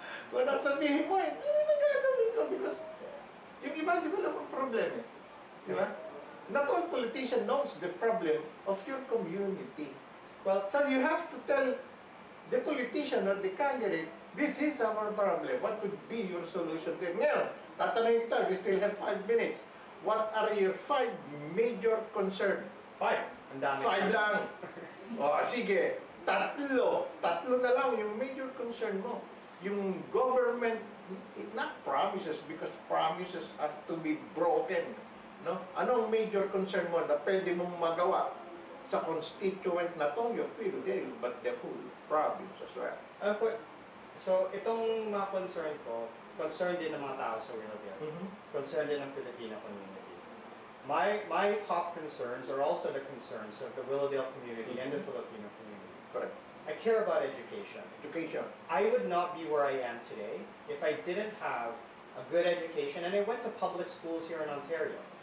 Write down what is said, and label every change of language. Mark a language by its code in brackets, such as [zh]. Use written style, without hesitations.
[tl] Kung nasabihin mo, ito yung nagagawin ko because yung iba, di ko lang ang problema. Di ba? [en] Not all politician knows the problem of your community. Well, so you have to tell the politician or the candidate, this is our problem. What could be your solution to it? [tl] Ngayon, tatanungin kita, [en] we still have 5 minutes. What are your 5 major concerns? [tl] 5. Ang dami. 5 lang. O, sige. Tatlo na lang yung major concern mo. [en] Yung government, not promises because promises are to be broken. [tl] No? Anong major concern mo na pwede mong magawa sa constituent na tong yung Philippines, [en] but the whole province as well? [tl] So, itong mga concern ko, concern din ng mga tao sa Willowdale. Concern din ng Filipino community. [en] My top concerns are also the concerns of the Willowdale community and the Filipino community. Correct. I care about education. Education. I would not be where I am today if I didn't have a good education, and I went to public schools here in Ontario.